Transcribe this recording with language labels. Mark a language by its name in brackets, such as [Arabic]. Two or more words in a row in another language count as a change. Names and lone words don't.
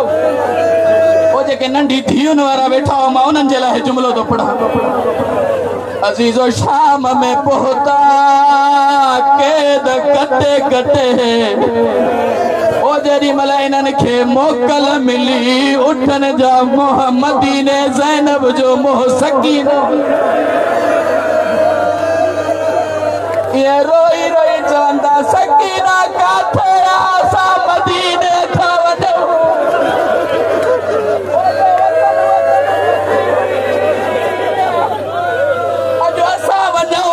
[Sindhi] ओ जेके नंढी धीउनि वारा वेठा हो, मां उन्हनि जे लाइ जुमिलो थो पढ़ां। अज़ीज़ो शाम में पहुता कैद कटे कटे। ओ जेॾी महिल इन्हनि खे मोकल मिली, उठन जा मुंह मदीने, ज़ैनब जो मुंह सकीना। ये रोई रोई चवंदा, सकीना काथे असां मदीने था वञूं। अॼु असां